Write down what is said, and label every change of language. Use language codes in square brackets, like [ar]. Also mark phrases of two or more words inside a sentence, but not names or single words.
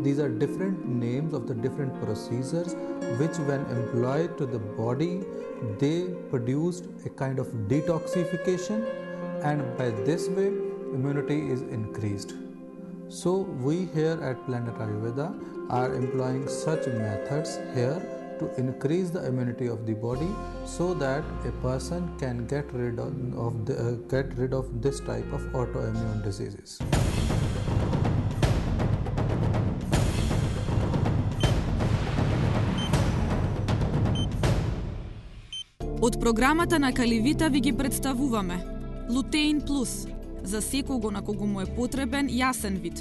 [en] These are different names of the different procedures which, when employed to the body, they produced a kind of detoxification, and by this way immunity is increased. So we here at Planet Ayurveda are employing such methods here to increase the immunity of the body, so that a person can get rid of this type of autoimmune diseases. [mk] Од програмата на Каливита ви ги представуваме Лутеин Плюс, за секого на кого му е потребен јасен вид.